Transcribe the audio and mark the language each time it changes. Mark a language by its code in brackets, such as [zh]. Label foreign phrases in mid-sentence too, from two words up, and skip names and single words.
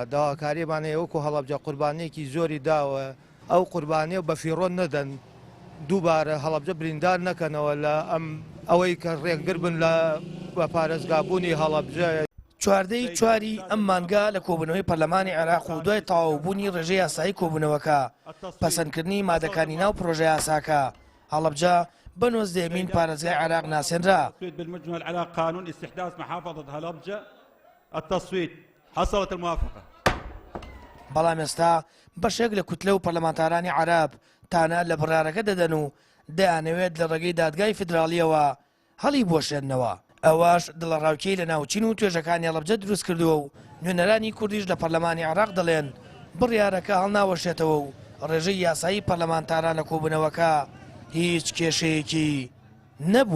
[ckb] داواکاریمان هەیە وەکو هەڵەبجە قوربانیەکی زۆری داوە، ئەو قوربانیە بە فیڕۆ نەدەن، دووبارە هەڵەبجە بریندار نەکەنەوە لە ئەوەی کە ڕێکگر بن لە بە پارێزگابوونی هەڵەبجە. چواردەی چواری ئەم مانگا لە کۆبوونەوەی پەرلەمانی عێراق و دوای تەواوبوونی ڕێژەی یاسایی کۆبوونەوەکە پەسەندکردنی مادەکانی ناو پرۆژە یاساکە هەڵەبجە بە 19مین پارێزگای عێراق ناسێنرا. [ar] بالمجمل على قانون استحداث محافظة هلبجة التصويت. حصلت الموافقة. [ckb] بەڵام ئێستا بەشێک لە کوتلە و پەرلەمانتارانی عەراب تانە لە بڕارەکە دەدەن و دەیانەوێت لە ڕێگەی دادگای فیدراڵیەوە هەڵی بۆشێننەوە. ئەوەش دڵەڕاوکەی لە ناوچین و توێژەکانی هەڵەبجە دروست کردووە و نوێنەرانی کوردیش لە پەرلەمانی عێراق دەڵێن بڕیارەکە هەڵناوەشێتەوە و ڕێژەی یاسایی پەرلەمانتاران لە کۆبوونەوەکە هیچ کێشەیەکی نەبووە.